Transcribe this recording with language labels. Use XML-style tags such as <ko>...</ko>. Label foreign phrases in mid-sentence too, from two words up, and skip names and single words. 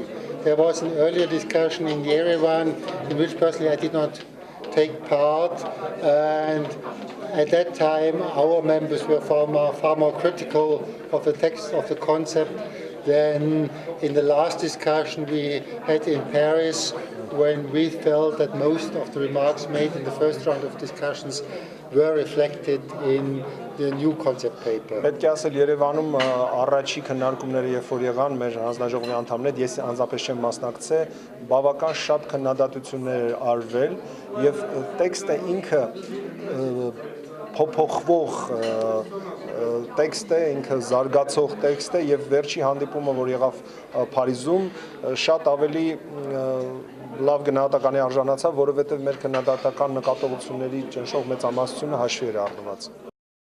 <en>There was an earlier discussion in Yerevan in which personally I did not take part, and at that time our members were far more critical of the text of the concept than in the last discussion we had in Paris, when we felt that most of the remarks made in the first round of discussions were reflected in the new concept paper.</en> <hy>Պետք է ասել Երևանում առաջի քննարկումները երբ որ եղան մեր հանձնաժողովի անդամներ, ես անձնապես չեմ մասնակցել, բավական շատ քննադատություններ արվել եւ տեքստը ինքը փոփոխվող տեքստ է, ինքը զարգացող տեքստ է եւ վերջի հանդիպումը, որ եղավ Փարիզում, շատ ավելի լավ գնահատականի արժանացավ, որովհետեւ մեր քննադատական նկատողությունների ճնշող մեծամասնությունը հաշվի էր առնված։</hy>